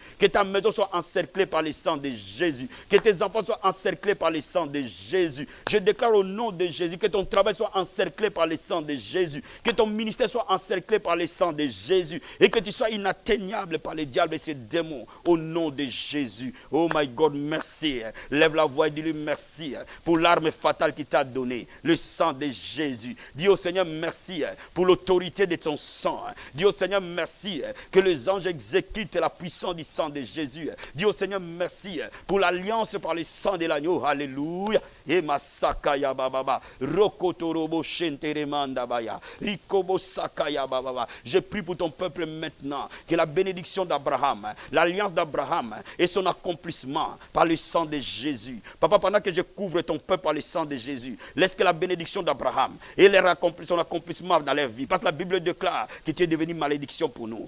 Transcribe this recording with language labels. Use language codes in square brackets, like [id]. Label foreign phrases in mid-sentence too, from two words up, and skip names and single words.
[fr] Que ta maison soit encerclée par le sang de Jésus. Que tes enfants soient encerclés par le sang de Jésus. Je déclare au nom de Jésus que ton travail soit encerclé par le sang de Jésus. Que ton ministère soit encerclé par le sang de Jésus. Et que tu sois inatteignable par les diables et ses démons. Au nom de Jésus. [en] Oh my God, [fr] merci. Lève la voix et dis-lui merci pour l'arme fatale qu'il t'a donnée. Le sang de Jésus. Dis au Seigneur merci pour l'autorité de ton sang. Dis au Seigneur merci que les anges exécutent la puissance du sang de Jésus. Dis au Seigneur merci pour l'alliance par le sang de l'agneau. Alléluia. Et masakaya bababa. Rokotorobo shenteremanda baya. Rikobo sakaya bababa. Je prie pour ton peuple maintenant que la bénédiction d'Abraham, l'alliance d'Abraham et son accomplissement par le sang de Jésus. Papa, pendant que je couvre ton peuple par le sang de Jésus, laisse que la bénédiction d'Abraham et son accomplissement dans leur vie. Parce que la Bible déclare déclare que tu es devenu malédiction pour nous.